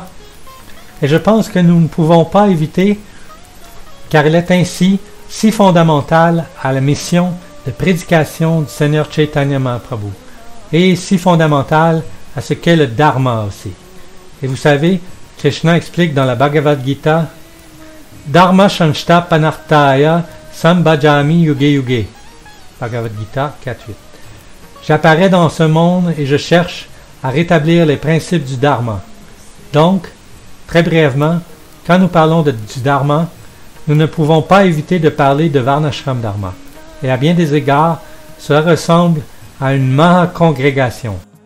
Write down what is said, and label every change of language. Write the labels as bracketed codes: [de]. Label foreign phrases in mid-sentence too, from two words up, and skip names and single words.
[fr] Et je pense que nous ne pouvons pas éviter, car il est ainsi si fondamental à la mission de prédication du Seigneur Chaitanya Mahaprabhu, et si fondamental à ce qu'est le Dharma aussi. Et vous savez, Krishna explique dans la Bhagavad Gita, [sa] धर्म संस्था पनार्थाय सम्भजामि युगे युगे. [fr] Bhagavad Gita 4.8. J'apparais dans ce monde et je cherche à rétablir les principes du Dharma. Donc, très brièvement, quand nous parlons du Dharma, nous ne pouvons pas éviter de parler de Varnashram Dharma. Et à bien des égards, cela ressemble à une maha-congrégation.